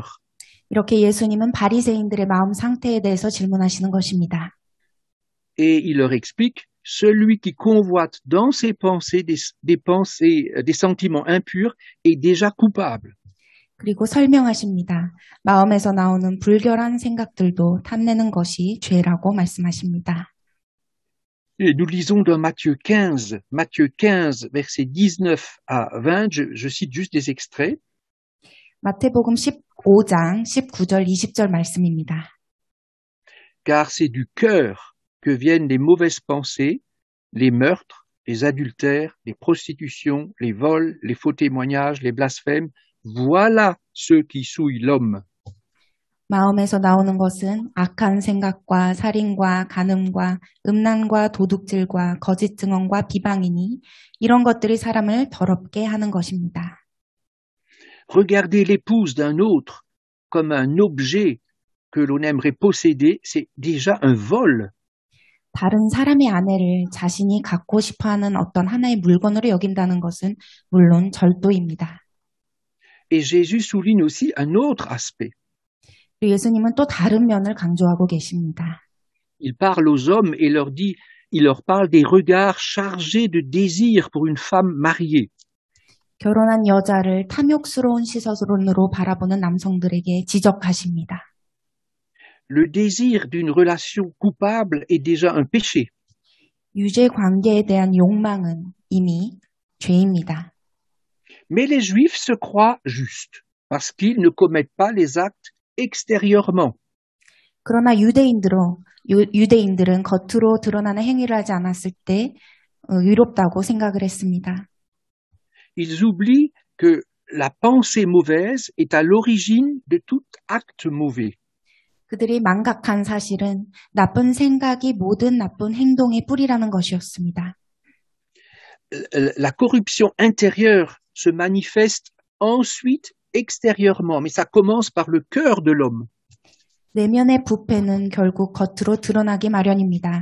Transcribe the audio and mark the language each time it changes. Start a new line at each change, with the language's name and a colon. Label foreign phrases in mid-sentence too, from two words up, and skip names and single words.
Korean: 이렇게 예수님은 바리새인들의 마음 상태에 대해서 질문하시는 것입니다.
French: Et il leur explique, celui qui convoite dans ses pensées des sentiments impurs est déjà coupable.
Korean: 그리고 설명하십니다. 마음에서 나오는 불결한 생각들도 탐내는 것이 죄라고 말씀하십니다.
French: Et nous lisons dans Matthieu 15, versets 19 à 20, je cite juste des extraits.
Korean: 마태복음 15장 19절 20절 말씀입니다.
French: Car c'est du cœur que viennent les mauvaises pensées, les meurtres, les adultères, les prostitutions, les vols, les faux témoignages, les blasphèmes. Voilà ceux qui souillent l'homme.
Korean: 마음에서 나오는 것은 악한 생각과 살인과 간음과 음란과 도둑질과 거짓 증언과 비방이니 이런 것들이 사람을 더럽게 하는 것입니다.
French: Regarder l'épouse d'un autre comme un objet que l'on aimerait posséder, c'est déjà un vol.
Korean: 다른 사람의 아내를 자신이 갖고 싶어하는 어떤 하나의 물건으로 여긴다는 것은 물론 절도입니다.
French: Et Jésus souligne aussi un autre aspect.
Korean: 그리고 예수님은 또 다른 면을 강조하고 계십니다.
French: Il parle aux hommes et il leur parle des regards chargés de désir pour une femme mariée.
Korean: 결혼한 여자를 탐욕스러운 시선으로 바라보는 남성들에게 지적하십니다.
French: Le désir d'une relation coupable est déjà un péché.
Korean: 유죄 관계에 대한 욕망은 이미 죄입니다.
French: Mais les Juifs se croient justes parce qu'ils ne commettent pas les actes extérieurement.
Korean: 그러나 유대인들은 겉으로 드러나는 행위를 하지 않았을 때 의롭다고 생각을 했습니다.
French: Ils oublient que la pensée mauvaise est à l'origine de tout acte mauvais.
Korean: 그들이 망각한 사실은 나쁜 생각이 모든 나쁜 행동의 뿌리라는 것이었습니다.
French: La corruption intérieure se manifeste ensuite extérieurement, mais ça commence par le cœur de l'homme.
Korean: 내면의 부패는 결국 겉으로 드러나기 마련입니다.